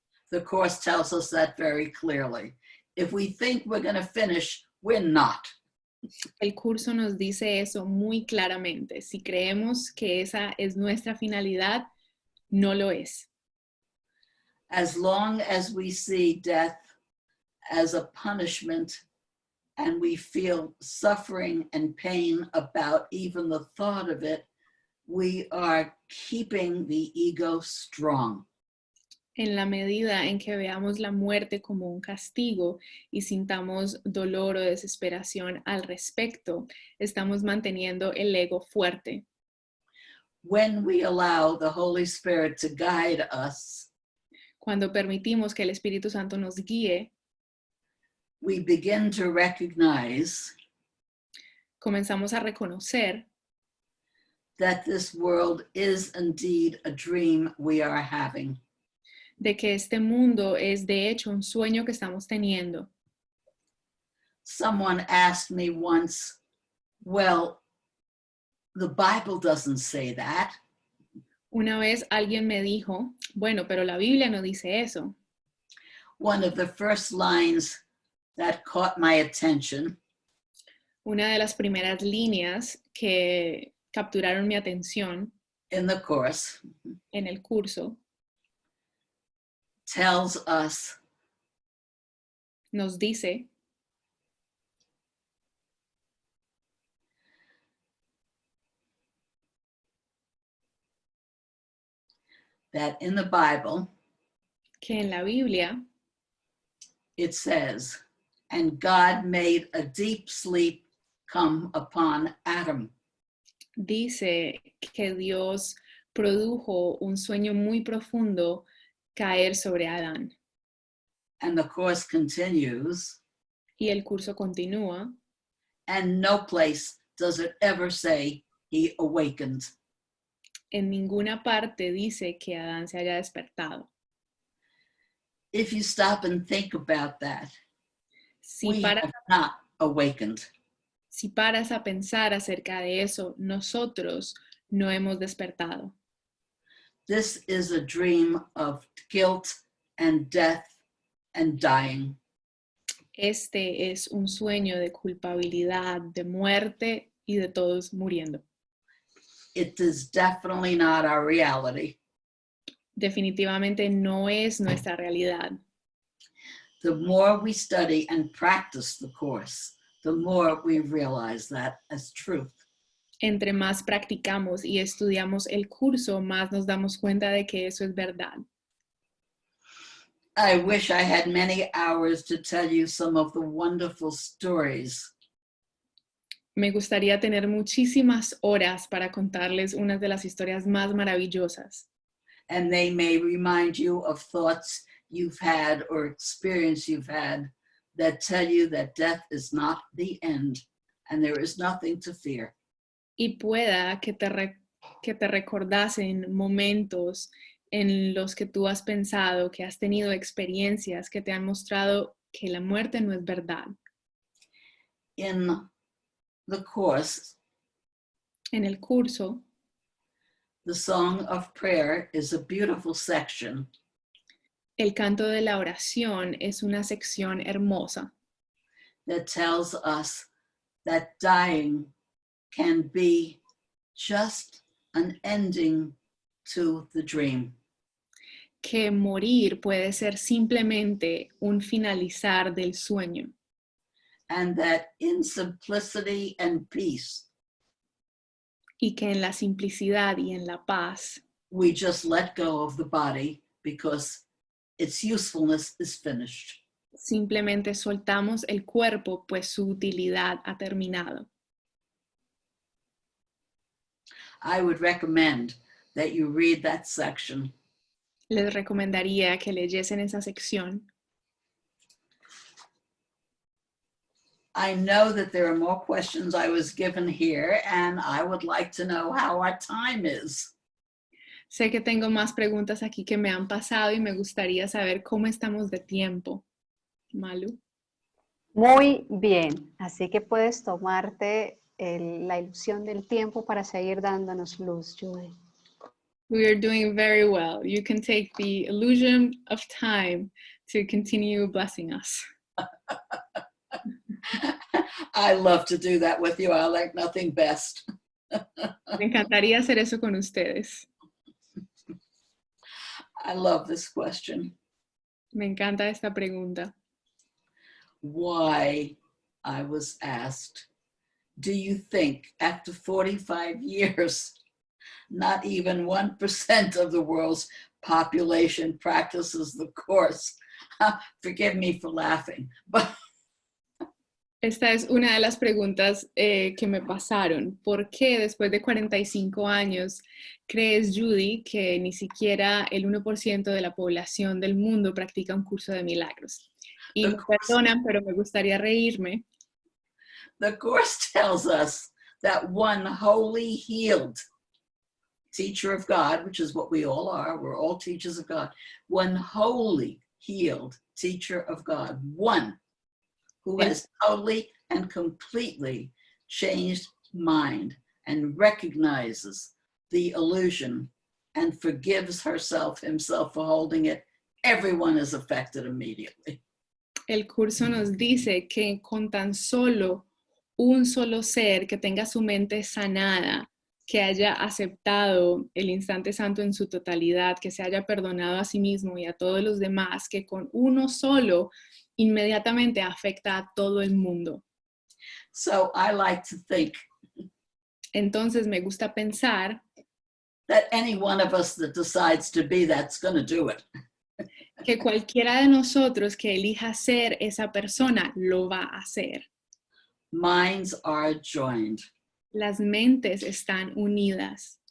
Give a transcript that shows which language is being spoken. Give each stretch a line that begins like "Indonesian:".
English: The Course tells us that very clearly. If we think we're going to finish, we're not.
Spanish: El curso nos dice eso muy claramente. Si creemos que esa es nuestra finalidad, no lo es.
English: As long as we see death as a punishment and we feel suffering and pain about even the thought of it, we are keeping the ego strong.
Spanish: En la medida en que veamos la muerte como un castigo y sintamos dolor o desesperación al respecto, estamos manteniendo el ego fuerte.
English: When we allow the Holy Spirit to guide us,
Spanish: Cuando permitimos que el Espíritu Santo nos guíe,
English: we begin to recognize
Spanish: comenzamos a reconocer
English: that this world is indeed a dream we are having.
Spanish: de que este mundo es de hecho un sueño que estamos teniendo.
English: Someone asked me once, well, the Bible doesn't say that.
Spanish: Una vez alguien me dijo, bueno, pero la Biblia no dice eso.
English: One of the first lines that caught my attention
Spanish: Una de las primeras líneas que capturaron mi atención
English: in the Course
Spanish: en el curso
English: tells us
Spanish: nos dice
English: that in the Bible,
Spanish: que en la Biblia
English: it says, and God made a deep sleep come upon Adam.
Spanish: dice que Dios produjo un sueño muy profundo caer sobre Adán.
English: And the Course continues,
Spanish: Y el curso continúa,
English: and no place does it ever say he awakened.
Spanish: en ninguna parte dice que Adán se haya despertado.
English: If you stop and think about that,
Spanish: Si
English: we
Spanish: paras,
English: have not awakened.
Spanish: Si paras a pensar acerca de eso, nosotros no hemos despertado.
English: This is a dream of guilt and death and dying.
Spanish: Este es un sueño de culpabilidad, de muerte y de todos muriendo.
English: It is definitely not our reality.
Spanish: Definitivamente no es nuestra realidad.
English: The more we study and practice the Course, the more we realize that as truth.
Spanish: Entre más practicamos y estudiamos el curso, más nos damos cuenta de que eso es verdad.
English: I wish I had many hours to tell you some of the wonderful stories.
Spanish: Me gustaría tener muchísimas horas para contarles unas de las historias más maravillosas.
English: And they may remind you of thoughts you've had or experience you've had that tell you that death is not the end and there is nothing to fear.
Spanish: Y pueda que te recordasen momentos en los que tú has pensado, que has tenido experiencias que te han mostrado que la muerte no es verdad.
English: In the Course,
Spanish: En el curso,
English: the Song of Prayer is a beautiful section
Spanish: el canto de la oración es una sección hermosa
English: that tells us that dying can be just an ending to the dream.
Spanish: que morir puede ser simplemente un finalizar del sueño
English: And that in simplicity and peace,
Spanish: y que en la simplicidad y en la paz
English: we just let go of the body because its usefulness is finished.
Spanish: simplemente soltamos el cuerpo pues su utilidad ha terminado.
English: I would recommend that you read that section.
Spanish: Les recomendaría que leyesen esa sección.
English: I know that there are more questions I was given here, and I would like to know how our time is.
Spanish: Sé que tengo más preguntas aquí que me han pasado y me gustaría saber cómo estamos de tiempo. Malu. Muy bien, así que puedes tomarte la ilusión del tiempo para seguir dándonos luz, Judy.
English: We are doing very well. You can take the illusion of time to continue blessing us. I love to do that with you. I like nothing best.
Spanish: Me encantaría hacer eso con ustedes.
English: I love this question.
Spanish: Me encanta esta pregunta.
English: Why, I was asked, do you think after 45 years, not even 1% of the world's population practices the Course? Forgive me for laughing, but
Spanish: Esta es una de las preguntas que me pasaron. ¿Por qué después de 45 años crees, Judy, que ni siquiera el 1% de la población del mundo practica un curso de milagros? Y me perdonan, pero me gustaría reírme.
English: the Course tells us that one wholly healed teacher of God, which is what we all are, we're all teachers of God, one wholly healed teacher of God, one who has totally and completely changed mind and recognizes the illusion and forgives herself, himself for holding it. Everyone is affected immediately.
Spanish: El curso nos dice que con tan solo un solo ser que tenga su mente sanada, que haya aceptado el instante santo en su totalidad, que se haya perdonado a sí mismo y a todos los demás, que con uno solo inmediatamente afecta a todo el mundo.
English: So I like to think
Spanish: Entonces me gusta pensar
English: that any one of us that decides to be that's going to do it.
Spanish: que cualquiera de nosotros que elija ser esa persona lo va a hacer.
English: Minds are joined.
Spanish: Las mentes están unidas.